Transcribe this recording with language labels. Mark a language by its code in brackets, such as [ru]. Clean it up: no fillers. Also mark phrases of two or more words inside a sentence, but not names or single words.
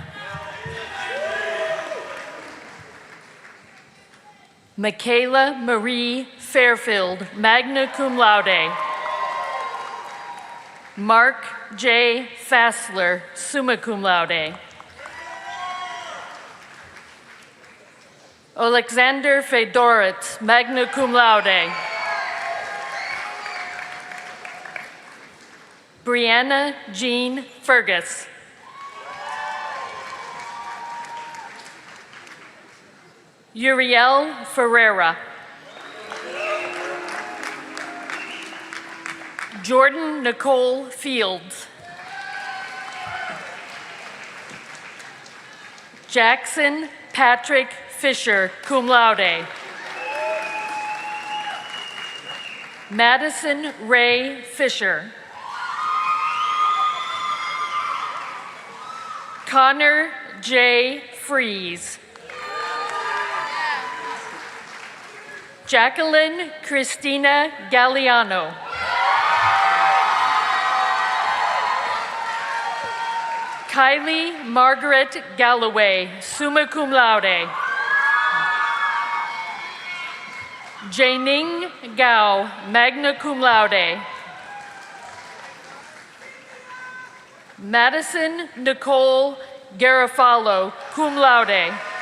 [en] Michaela Marie Fairfield, [la] magna cum laude. [en] Mark J. Fassler, [la] summa cum laude. [en] Alexander Fedoritz, [la] magna cum laude. [en] Brianna Jean Fergus. Uriel Ferreira. Jordan Nicole Fields. Jackson Patrick Fisher, [la] cum laude. [en] Madison Ray Fisher. Connor J. Fries. Jacqueline Christina Galliano. Kylie Margaret Galloway, [la] summa cum laude. [en] Jining Gao, [la] magna cum laude. [en] Madison Nicole Garofalo, [la] cum laude.